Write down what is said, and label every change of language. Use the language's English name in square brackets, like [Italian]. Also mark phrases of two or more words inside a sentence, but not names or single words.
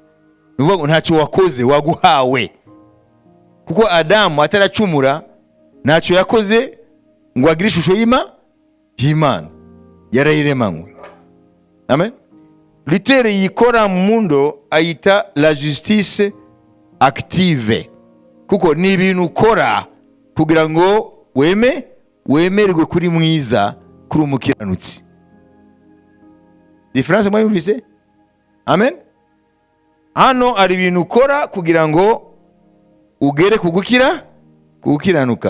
[Kinyarwanda] Nuvuga ngo ntacyo wakoze, waguhawe. Kuko Adamu ataracumura ntacyo yakoze ngo agire ishusho y'Imana, yarayiremanywe. Amen. Litere yikora mu mundo ayita [French] la justice active, [Kinyarwanda] kuko ni ibintu ukora kugira ngo wemerwe kuri mwiza, kuri umukiranutsi. Difference mwayumvise? Amen. Hano ari ibintu ukora kugira ngo ugere kugukiranuka.